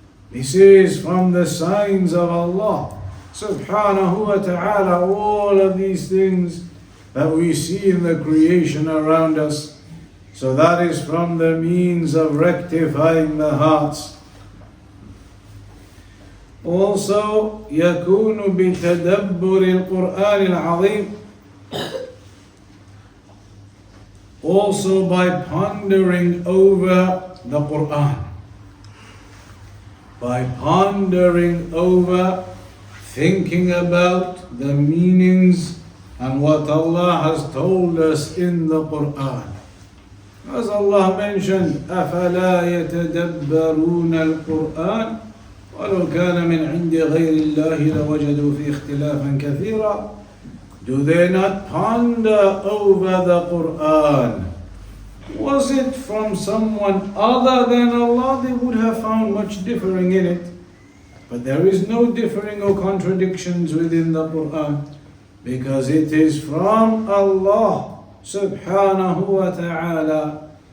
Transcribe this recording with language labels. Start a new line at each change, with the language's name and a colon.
English: This is from the signs of Allah subhanahu wa ta'ala. All of these things that we see in the creation around us. So that is from the means of rectifying the hearts. Also,
Arabic: يكون بتدبر القرآن العظيم.
English: Also by pondering over the Quran. By pondering over, thinking about the meanings and what Allah has told us in the Quran. As Allah mentioned,
Arabic: أَفَلَا يَتَدَبَّرُونَ الْقُرْآنَ وَلَوْ كَانَ مِنْ عِنْدِ غَيْرِ اللَّهِ لَوَجَدُوا فِي اخْتِلَافًا كَثِيرًا.
English: Do they not ponder over the Quran? Was it from someone other than Allah, they would have found much differing in it. But there is no differing or contradictions within the Quran, because it is from Allah subhanahu wa ta'ala.